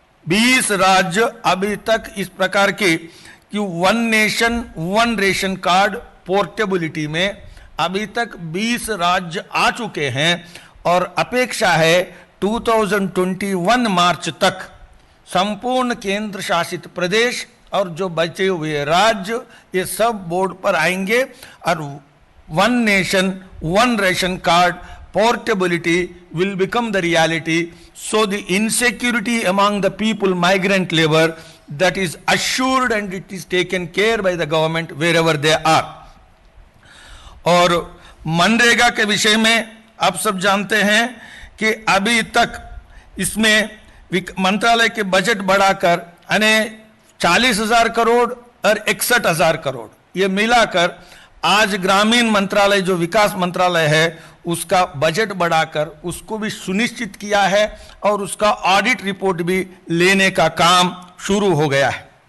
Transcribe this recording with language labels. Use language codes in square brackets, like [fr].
[hi] 20 राज्य अभी तक इस प्रकार के कि 1 नेशन 1 रेशन कार्ड पोर्टेबिलिटी में अभी तक 20 राज्य आ चुके हैं और अपेक्षा है 2021 मार्च तक संपूर्ण केंद्र शासित प्रदेश और जो बचे हुए राज्य ये सब बोर्ड पर आएंगे और 1 nation 1 ration card [en] portability will become the reality. So the insecurity among the people, migrant labor, that is assured and it is taken care by the government wherever they are. [hi] और मनरेगा के विषय में आप सब जानते हैं कि अभी तक इसमें मंत्रालय के बजट बढ़ाकर यानी 40,000 करोड़ और 61,000 करोड़ ये मिलाकर आज ग्रामीण मंत्रालय जो विकास मंत्रालय है उसका बजट बढ़ाकर उसको भी सुनिश्चित किया है और उसका ऑडिट रिपोर्ट भी लेने का काम शुरू हो गया है।